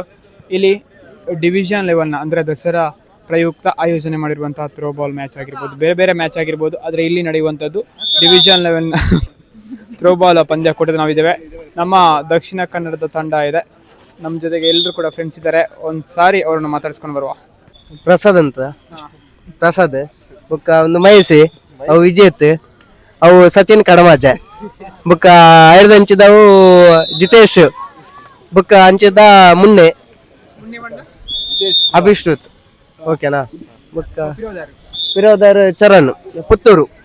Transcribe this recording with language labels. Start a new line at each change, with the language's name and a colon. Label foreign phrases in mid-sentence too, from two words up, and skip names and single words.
Kannada: ಇಲ್ಲಿ
English: division level
Kannada: ಅಂದರೆ ದಸರಾ ಪ್ರಯುಕ್ತ ಆಯೋಜನೆ ಮಾಡಿರುವಂತಹ
English: throwball match
Kannada: ಆಗಿರ್ಬೋದು, ಬೇರೆ ಬೇರೆ ಮ್ಯಾಚ್ ಆಗಿರ್ಬೋದು. ಆದರೆ ಇಲ್ಲಿ ನಡೆಯುವಂಥದ್ದು
English: division level throwball
Kannada: ಪಂದ್ಯಕೂಟದಲ್ಲಿ ನಾವಿದ್ದೇವೆ. ನಮ್ಮ ದಕ್ಷಿಣ ಕನ್ನಡದ ತಂಡ ಇದೆ, ನಮ್ಮ ಜೊತೆಗೆ ಎಲ್ಲರೂ ಕೂಡ ಫ್ರೆಂಡ್ಸ್ ಇದ್ದಾರೆ. ಒಂದು ಸಾರಿ ಅವ್ರನ್ನ ಮಾತಾಡ್ಸ್ಕೊಂಡು ಬರುವ.
Tulu: ಪ್ರಸಾದ್ ಅಂತ, ಪ್ರಸಾದ್ ಬುಕ್ಕ ಒಂದು ಮಹೇಶಿ, ಅವು ವಿಜೇತ್, ಅವು ಸಚಿನ್ ಕಡಮಾಜೆ, ಬುಕ್ಕ ಐದು ಹಂಚಿದವು ಜಿತೇಶ್, ಬುಕ್ಕ ಹಂಚಿದ ಮುನ್ನೆ ಅಭಿಶ್ರುತ್. ಓಕೆನಾ? ಬುಕ್ಕ ಫಿರೋದರ್ ಚರಣ್ ಪುತ್ತೂರು.